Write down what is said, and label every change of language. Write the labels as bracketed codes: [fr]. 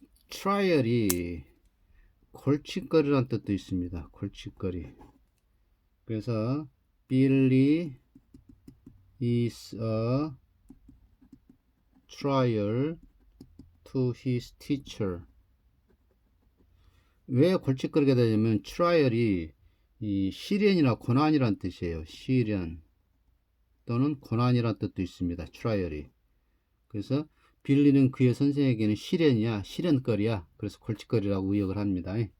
[ko] 트라이얼이 골칫거리란 뜻도 있습니다. 골칫거리. 그래서 [en] Billy is a trial to his teacher. [ko] 왜 골칫거리가 되냐면 트라이얼이 이 시련이나 고난이란 뜻이에요. 시련 또는 고난이란 뜻도 있습니다. 트라이얼이. 그래서 빌리는 그의 선생에게는 시련이야, 시련거리야. 그래서 골칫거리라고 의역을 합니다.